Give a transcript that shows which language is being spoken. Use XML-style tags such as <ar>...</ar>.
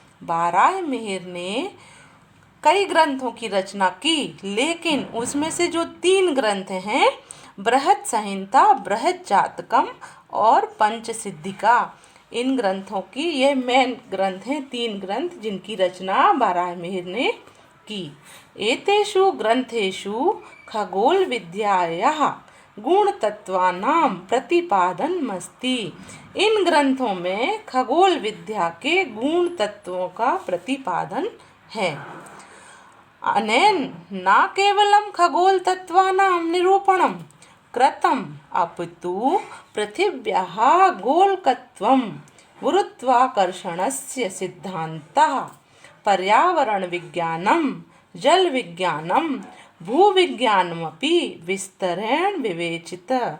<hi>बारहमेहर ने कई ग्रंथों की रचना की, लेकिन उसमें से जो 3 ग्रंथ हैं, बृहत् संहिता, बृहत् जातकम और पंचसिद्धिका, इन ग्रंथों की ये मेन ग्रंथ हैं, 3 ग्रंथ जिनकी रचना बारहमेहर ने की।</hi> <sa>एतेषु ग्रंथेषु खगोल विद्यायाः गुण तत्वानां प्रतिपादनमस्ति।</sa> <hi>इन ग्रंथों में खगोल विद्या के गुण तत्वों का प्रतिपादन है।</hi> <sa>अनेन न केवलं खगोल तत्वानां निरूपणं कृतम् अपितु पृथिव्याः गोलकत्वं, गुरुत्वाकर्षणस्य सिद्धान्तः, पर्यावरण विज्ञानं, जल विज्ञानं, भूविज्ञानमपि विस्तरेण विवेचित।</sa>